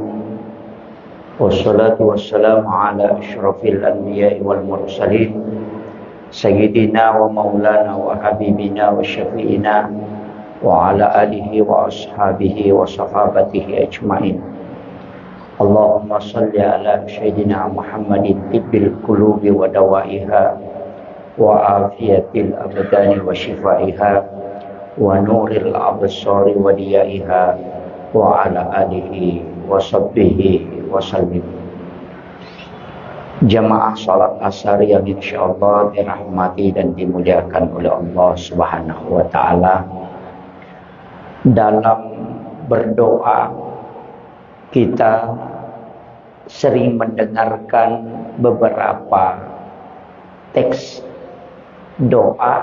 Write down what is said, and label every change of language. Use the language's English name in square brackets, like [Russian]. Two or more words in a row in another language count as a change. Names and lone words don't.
[Arabic] والصلاة والسلام على أشرف الأنبياء والمرسلين سيدنا ومولانا وحبيبنا وشفيعنا وعلى آله وأصحابه وصحابته أجمعين. اللهم صل على سيدنا محمد طب القلوب ودوائها وعافية الأبدان وشفائها ونور الأبصار وضيائها وعلى آله وصحبه وسلم. [Indonesian] Jamaah salat asar yang insyaallah dirahmati dan dimuliakan oleh Allah [Arabic] سبحانه وتعالى. [Indonesian] Dalam berdoa kita sering mendengarkan beberapa teks doa.